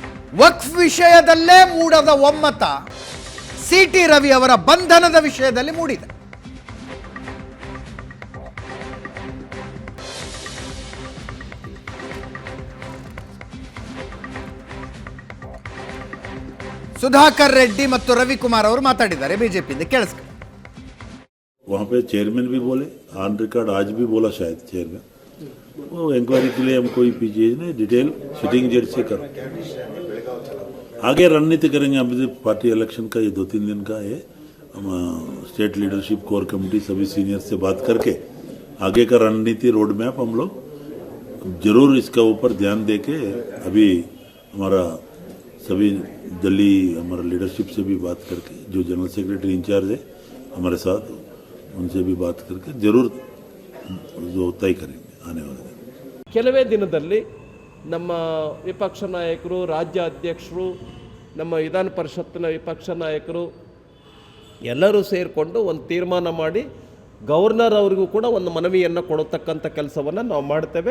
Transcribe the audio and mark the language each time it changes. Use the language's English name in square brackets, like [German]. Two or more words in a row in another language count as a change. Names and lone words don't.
[Kannada] ವಕ್ಫ್ ವಿಷಯದಲ್ಲೇ ಮೂಡದ ಒಮ್ಮತ CT ರವಿ ಅವರ ಬಂಧನದ ವಿಷಯದಲ್ಲಿ ಮೂಡಿದೆ. ಸುಧಾಕರ್ ರೆಡ್ಡಿ ಮತ್ತು ರವಿಕುಮಾರ್ ಅವರು ಮಾತಾಡಿದ್ದಾರೆ ಬಿಜೆಪಿಯಿಂದ, ಕೇಳಿಸ್ಕೊಳ್ಳಿ. [Hindi] वहाँ पे चेयरमैन भी बोले, [English] on record [Hindi] आज भी बोला शायद चेयरमैन, वो इंक्वायरी के लिए हम कोई पीछे नहीं, [English] detail sitting judge [Hindi] से करो, आगे रणनीति करेंगे. अभी [English] party election [Hindi] का ये 2-3 दिन का है, हम [English] state leadership core committee [Hindi] सभी सीनियर से बात करके आगे का रणनीति [English] road map [Hindi] हम लोग जरूर इसका ऊपर ध्यान दे के, अभी हमारा सभी दिल्ली हमारा लीडरशिप से भी बात करके, जो [English] general secretary in-charge [Hindi] है हमारे साथ, उनसे भी बात करके जरूर जो तय करेंगे आने वाले दिन. [Kannada] ಕೆಲವೇ ದಿನದಲ್ಲಿ ನಮ್ಮ ವಿಪಕ್ಷ ನಾಯಕರು, ರಾಜ್ಯ ಅಧ್ಯಕ್ಷರು, ನಮ್ಮ ವಿಧಾನ ಪರಿಷತ್ತಿನ ವಿಪಕ್ಷ ನಾಯಕರು ಎಲ್ಲರೂ ಸೇರಿಕೊಂಡು ಒಂದು ತೀರ್ಮಾನ ಮಾಡಿ ಗವರ್ನರ್ ಅವರಿಗೂ ಕೂಡ ಒಂದು ಮನವಿಯನ್ನು ಕೊಡತಕ್ಕಂಥ ಕೆಲಸವನ್ನು ನಾವು ಮಾಡ್ತೇವೆ.